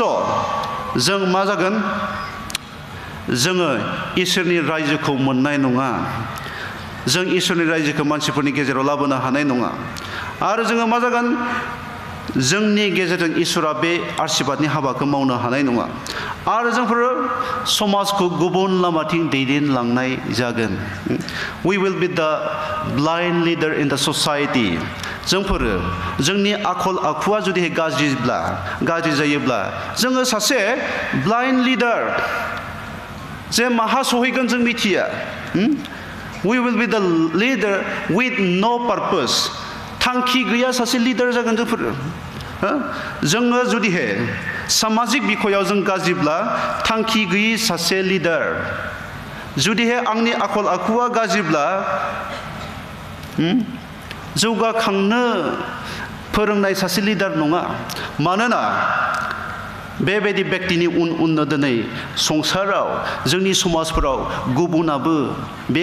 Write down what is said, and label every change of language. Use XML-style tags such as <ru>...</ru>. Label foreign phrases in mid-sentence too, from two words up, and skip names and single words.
<brx>जों मा जागोन जोङो इसोरनि रायजोखौ मोननाय नङा जों इसोरनि रायजोखौ मानसिफोरनि गेजेराव लाबोनो हानाय नङा आरो जोङो मा जागोन जोंनि गेजेरजों इसोरा बे आशीर्बादनि हाबाखौ मावनो हानाय नङा आरो जोंफोर समाजखौ गुबुन लामाथिं दैदेनलांनाय जागोन</brx> <en>we will be the blind leader in the society</en> <brx>जोंफोर जोंनि आखल आखुआ जुदि गाज्रि जायोब्ला जोङो सासे</brx> <en>blind leader</en> <brx>जे माहा सहैगोन जों मिथिया</brx> <en>we will be the leader with no purpose</en> <brx>थांखि गैया सासे लिडार जागोन जोंफोर जोङो जुदिहे सामाजिक बिखयाव जों गाज्रिब्ला थांखि गैयि सासे लिडार जुदिहे आंनि आखल आखुआ गाज्रिब्ला जौगाखांनो फोरोंनाय सासे लिडार नङा मानोना बेबायदि व्यक्तिनि उन दिनै संसाराव जोंनि समाजफोराव गुबुनाबो बे</brx>